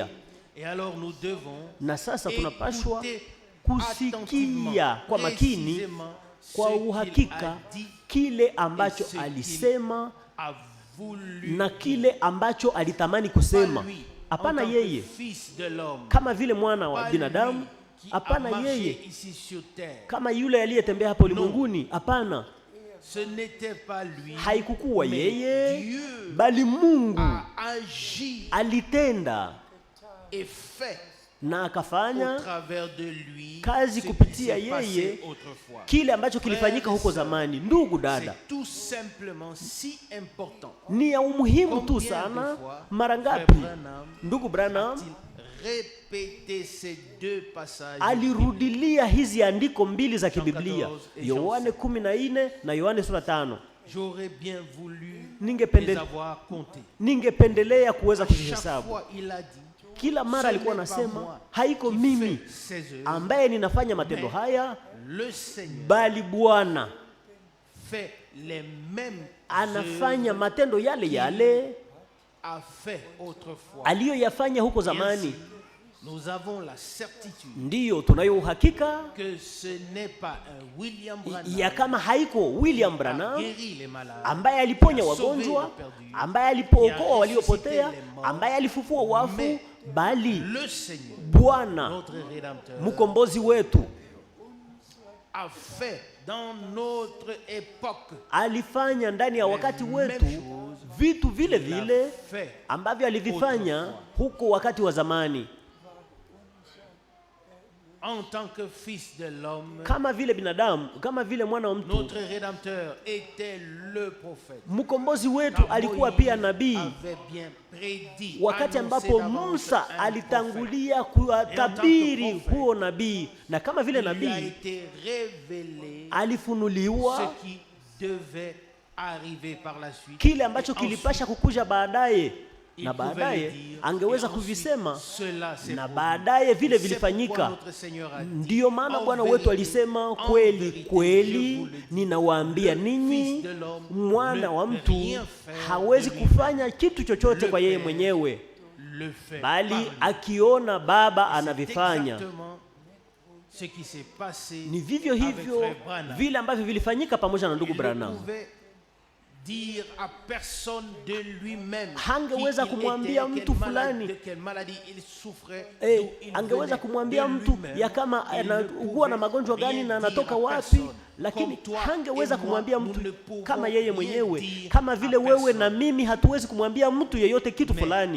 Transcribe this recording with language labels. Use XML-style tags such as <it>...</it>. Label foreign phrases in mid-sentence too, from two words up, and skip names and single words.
<sw>Na sasa tunapashwa kusikia kwa makini, kwa uhakika, kile ambacho alisema na kile ambacho alitamani kusema. Hapana yeye kama vile mwana wa binadamu, hapana yeye kama yule aliyetembea hapo ulimwenguni, hapana.</sw> <fr>Ce n'était pas lui,</fr> <sw>haikukuwa yeye, bali Mungu alitenda</sw> <fr>et fait</fr> <sw>na akafanya</sw> <fr>au travers de lui</fr> <sw>kazi kupitia yeye kile ambacho kilifanyika huko zamani. Ndugu dada,</sw> <fr>tout simplement si important.</fr> <sw>Ni ya umuhimu tu sana. Mara ngapi ndugu Branham alirudilia hizi andiko mbili za kibiblia, Yohane 14 na Yohane sura 5. Ningependelea kuweza kuzihesabu. Kila mara alikuwa anasema, haiko mimi ambaye ninafanya matendo haya, bali Bwana anafanya matendo yale yale aliyoyafanya huko zamani.</sw> <fr>Nous avons la certitude,</fr> <sw>ndiyo tunayo uhakika</sw> <fr>que ce n'est pas un William Branham,</fr> <sw>ya kama haiko William Branham ambaye aliponya wagonjwa, ambaye alipookoa waliopotea, ambaye alifufua wafu, bali Bwana mkombozi wetu</sw> <fr>a fait dans notre époque,</fr> <sw>alifanya ndani ya wakati wetu vitu vile vile ambavyo alivifanya huko wakati wa zamani.</sw> <fr>En tant que fils de l'homme,</fr> <sw>kama vile binadamu, kama vile mwana wa mtu,</sw> <fr>notre rédempteur était le prophète.</fr> <sw>Mkombozi wetu alikuwa pia nabii. Wakati ambapo Musa alitangulia kutabiri huo nabii, na kama vile nabii alifunuliwa kile ambacho kilipasha kukuja baadaye, na baadaye angeweza kuvisema, na baadaye vile vilifanyika. Ndiyo maana Bwana wetu alisema, kweli kweli ninawaambia ninyi, mwana wa mtu hawezi kufanya kitu chochote kwa yeye mwenyewe, bali akiona Baba anavifanya.</sw> <fr>ce qui s'est passé</fr> <sw>ni vivyo hivyo vile ambavyo vilifanyika pamoja na ndugu Branham.</sw> <fr>Dire à personne de lui-même,</fr> <sw>hangeweza kumwambia mtu fulani, angeweza kumwambia mtu ya kama anaugua na magonjwa gani na anatoka wapi, lakini hangeweza kumwambia mtu kama yeye mwenyewe, kama vile wewe na mimi hatuwezi kumwambia mtu yeyote kitu fulani.</sw>